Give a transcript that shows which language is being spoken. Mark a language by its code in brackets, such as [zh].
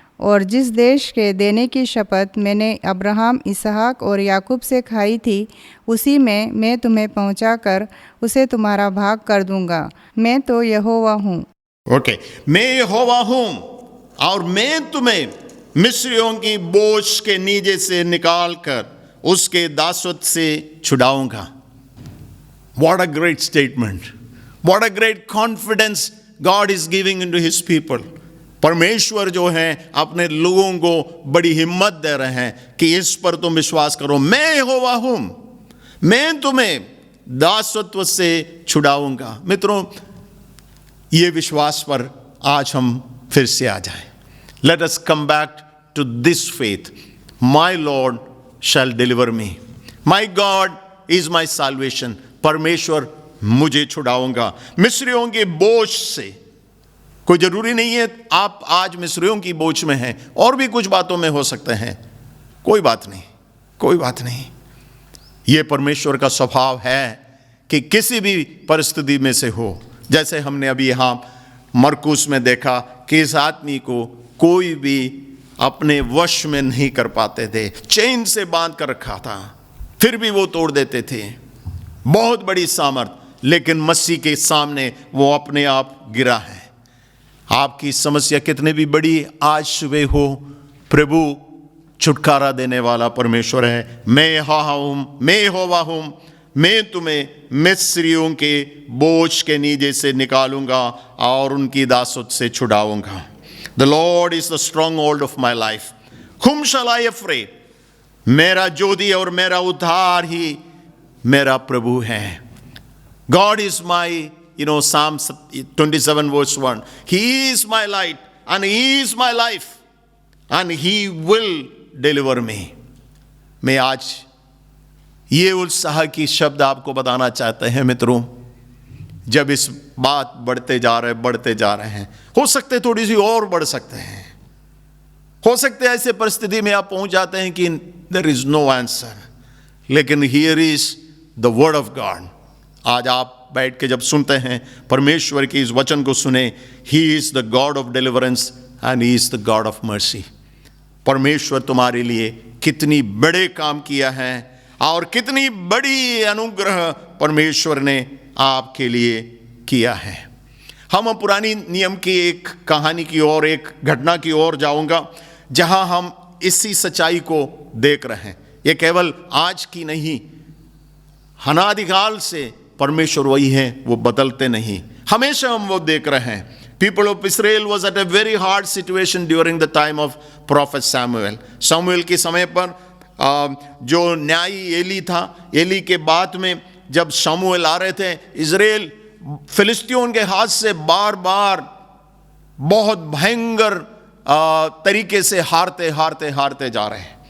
[hi] और जिस देश के देने की शपथ मैंने अब्राहम, इसहाक और याकूब से खाई थी, उसी में मैं तुम्हें पहुँचाकर उसे तुम्हारा भाग कर दूँगा। मैं तो यहोवा हूँ। ओके, मैं यहोवा हूँ, और मैं तुम्हें मिस्रियों की बोझ के नीचे से निकाल कर उसके दासत्व से छुड़ाऊंगा। [en] What a great statement! What a great confidence God is giving into His people. [hi] परमेश्वर जो है अपने लोगों को बड़ी हिम्मत दे रहे हैं कि इस पर तुम विश्वास करो, मैं यहोवा हूं, मैं तुम्हें दासत्व से छुड़ाऊंगा। मित्रों, ये विश्वास पर आज हम फिर से आ जाएं। [en] Let us come back to this faith. My Lord shall deliver me. My God is my salvation. [hi] परमेश्वर मुझे छुड़ाऊंगा मिस्रियों के बोझ से। कोई जरूरी नहीं है आप आज मिस्रियों की बोझ में हैं, और भी कुछ बातों में हो सकते हैं। कोई बात नहीं, कोई बात नहीं। ये परमेश्वर का स्वभाव है कि किसी भी परिस्थिति में से हो, जैसे हमने अभी यहाँ मरकुस में देखा कि इस आदमी को कोई भी अपने वश में नहीं कर पाते थे, चेन से बांध कर रखा था, फिर भी वो तोड़ देते थे। बहुत बड़ी सामर्थ, लेकिन मसीह के सामने वो अपने आप गिरा है। आपकी समस्या कितने भी बड़ी आज सुबह हो, प्रभु छुटकारा देने वाला परमेश्वर है। मैं यहोवा हूँ, मैं तुम्हें मिस्रियों के बोझ के नीचे से निकालूंगा और उनकी दासत से छुड़ाऊंगा। [en] The Lord is the stronghold of my life. Whom shall I afraid? [hi] मेरा ज्योति और मेरा उद्धार ही मेरा प्रभु है। [en] God is my, Psalm 27 verse 1. He is my light and He is my life and He will deliver me. [hi] मैं आज ये उत्साह की शब्द आपको बताना चाहते हैं मित्रों। जब इस बात बढ़ते जा रहे हैं, हो सकते थोड़ी सी और बढ़ सकते हैं, हो सकते ऐसे परिस्थिति में आप पहुंच जाते हैं कि [en] there is no answer, [hi] लेकिन [en] Here is the word of God. [hi] आज आप बैठ के जब सुनते हैं परमेश्वर के इस वचन को सुने, [en] He is the God of deliverance and he is the God of mercy. [hi] परमेश्वर तुम्हारे लिए कितनी बड़े काम किया है और कितनी बड़ी अनुग्रह परमेश्वर ने आपके लिए किया है। हम पुरानी नियम की एक कहानी की ओर, एक घटना की ओर जाऊंगा जहां हम इसी सच्चाई को देख रहे हैं। ये केवल आज की नहीं, अनादिकाल से परमेश्वर वही है, वो बदलते नहीं, हमेशा हम वो देख रहे हैं। [en] People of Israel was at a very hard situation during the time of prophet Samuel. [hi] Samuel के समय पर जो न्यायी एली था, एली के बाद में जब शमूएल आ रहे थे, इजराइल फिलिस्तीयों के हाथ से बार बार बहुत भयंकर तरीके से हारते जा रहे हैं।